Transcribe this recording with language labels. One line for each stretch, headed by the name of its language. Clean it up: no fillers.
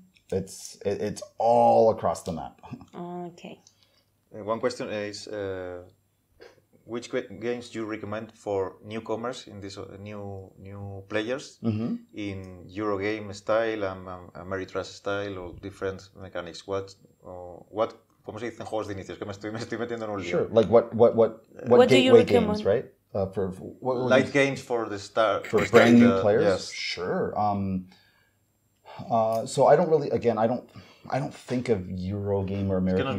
English: Like, it's all across the map. Okay. One question is, which games do you recommend for newcomers, in this new players, in Eurogame style and Ameritrash style, or different mechanics?
Spanish: ¿Cómo se dice en juegos de inicios? Que me estoy metiendo en un lío.
English: Sure. Like what gateway games, right? Light games for the start. For brand new players? Yes. Sure. So I don't really, again, I don't think of Eurogame or American